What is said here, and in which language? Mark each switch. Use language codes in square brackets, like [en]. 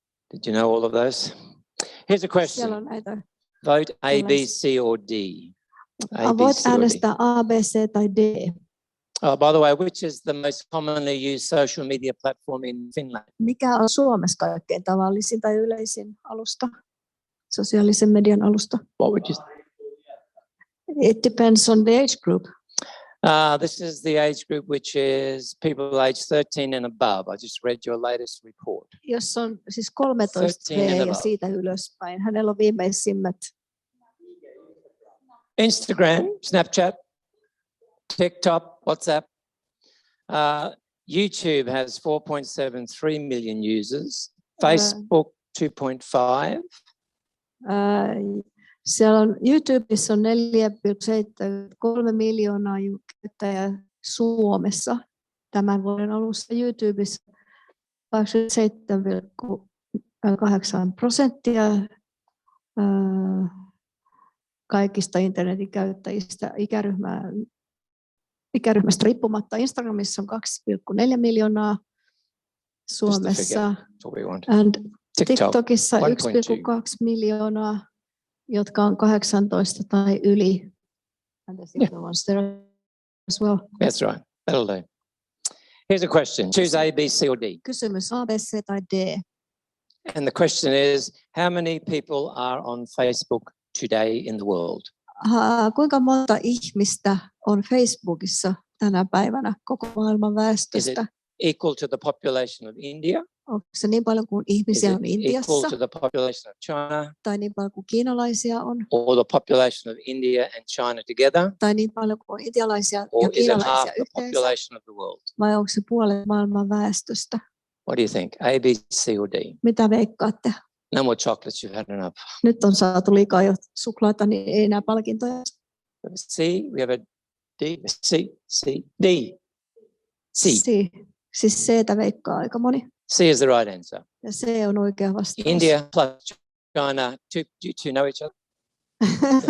[en] Did you know all of those? Here's a question. Vote A, B, C or D. [fi] Voit äänestää A, B, C tai D. [en] Oh, by the way, which is the most commonly used social media platform in Finland? [fi] Mikä on Suomessa kaikkein tavallisin tai yleisin alusta? Sosiaalisen median alusta? [en] What would you say? It depends on the age group. This is the age group which is people aged 13 and above. I just read your latest report. [fi] Jos on siis 13 ja siitä ylöspäin. Hänellä on viimeisimmät. [en] Instagram, Snapchat, TikTok, WhatsApp. YouTube has 4.73 million users. Facebook 2.5. [fi] Siellä on YouTubessa on 4,73 miljoonaa käyttäjää Suomessa tämän vuoden alussa. YouTubessa 27,8% kaikista internetin käyttäjistä ikäryhmästä riippumatta. Instagramissa on 2,4 miljoonaa Suomessa. And TikTokissa 1,2 miljoonaa, jotka on 18 tai yli. [en] And there's the other ones there as well. That's right. That'll do. Here's a question. Choose A, B, C or D. [fi] Kysymys A, B, C tai D. [en] And the question is, how many people are on Facebook today in the world? [fi] Kuinka monta ihmistä on Facebookissa tänä päivänä koko maailman väestöstä? [en] Is it equal to the population of India? [fi] Onko se niin paljon kuin ihmisiä on Intiassa? [en] Equal to the population of China? [fi] Tai niin paljon kuin kiinalaisia on? [en] Or the population of India and China together? [fi] Tai niin paljon kuin on intialaisia [en] or [fi] ja kiinalaisia [en] is it half the [fi] yhteensä? [en] population of the world? [fi] Vai onko se puolet maailman väestöstä? [en] What do you think? A, B, C or D? [fi] Mitä veikkaatte? [en] No more chocolates, you've had enough. [fi] Nyt on saatu liikaa jo suklaata, niin ei enää palkintoja. [en] C, we have a D, C, D. C. [fi] Siis C:tä veikkaa aika moni. [en] C is the right answer. [fi] Ja C on oikea vastaus. [en] India plus China, do you two know each other?